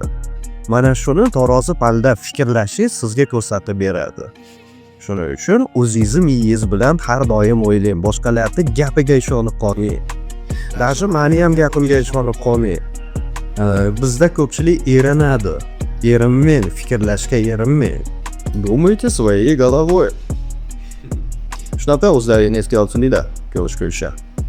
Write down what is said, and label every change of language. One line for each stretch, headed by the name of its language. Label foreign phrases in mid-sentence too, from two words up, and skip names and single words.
Uzbek: Mana shuni tarozi pallada fikrlashingiz sizga ko'rsatib beradi. Shuning uchun o'zingizni miyingiz bilan har doim o'ylang, boshqalarning gapiga ishonib qolmang. Даже meni ham gapimga ishonib qolmang. Bizda ko'pchilik erinadi. Erinmaydi, fikrlashga erinmaydi.
Russian: Думайте своей головой.
Uzbek: Shunaqa o'zlaringiz esga olsininglar. Ko'rishguncha.